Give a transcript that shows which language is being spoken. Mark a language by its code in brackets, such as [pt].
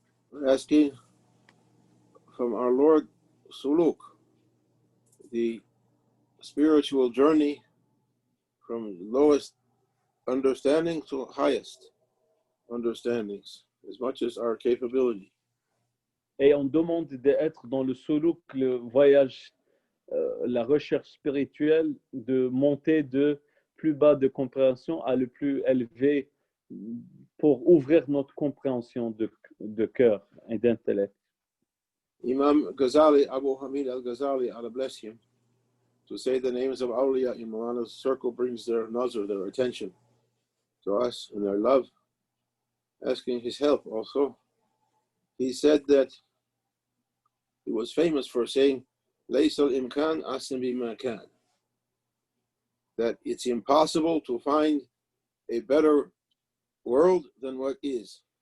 [en] We're asking from our Lord Suluk, the spiritual journey from lowest understanding to highest understandings, as much as our capability. [fr] Et on demande d'être dans le suluk, le voyage, la recherche spirituelle, de monter de plus bas de compréhension à le plus élevé pour ouvrir notre compréhension de cœur et d'intellect. [en] Imam Ghazali, Abu Hamid al-Ghazali, Allah bless him, to say the names of awliya in Maulana's circle brings their nazar, their attention to us and their love, asking his help also. He said that he was famous for saying, [ar] لَيْسَ الْإِمْكَانِ أَحْسَنَ بِمَا كَانَ, [en] that it's impossible to find a better world than what is.